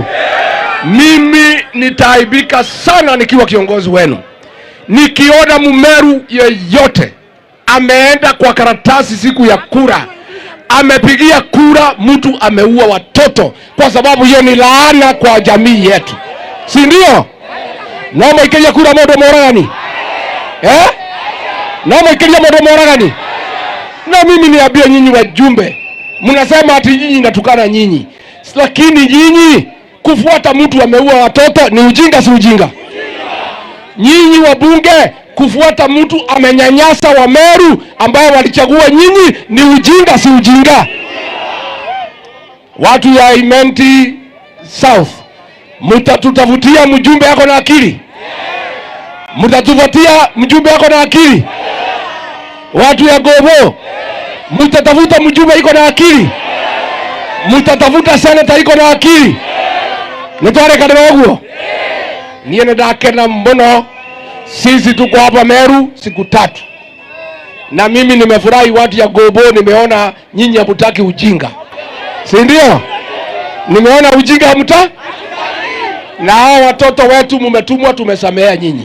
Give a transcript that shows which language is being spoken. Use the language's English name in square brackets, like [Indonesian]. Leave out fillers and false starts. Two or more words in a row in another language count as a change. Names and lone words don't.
[Swahili] Mimi nitaibika sana nikiwa kiongozi wenu, nikiona Mumeru yeyote ameenda kwa karatasi siku ya kura, amepigia kura mtu ameua watoto, kwa sababu hiyo ni laana kwa jamii yetu, si ndio? [Meru] Noma ikeja kura modo moragani? Noma ikeja modo moragani? [Swahili] Na mimi niambia nyinyi wajumbe, mnasema ati nyinyi natukana nyinyi, lakini nyinyi kufuata mtu ameua watoto ni ujinga, si ujinga? Nyinyi wabunge kufuata mtu amenyanyasa wa Meru ambaye walichagua nyinyi ni ujinga, si ujinga? Watu ya Imenti South, mtatutafutia mjumbe yako na akili? Mtatufutia mjumbe yako na akili? Watu ya Ngovo, mtatafuta mjumbe iko na akili? Mtatafuta senator iko na akili? [Meru] Nitware kadema waguo? Niene ndakena mbono. [Swahili] Sisi tuko hapa Meru siku 3. Na mimi nimefurahi watu ya Ngovo, nimeona nyinyi hamtaki ujinga, si ndio? Nimeona ujinga hamtaki. Na hao watoto wetu mumetumwa, tumesamea nyinyi.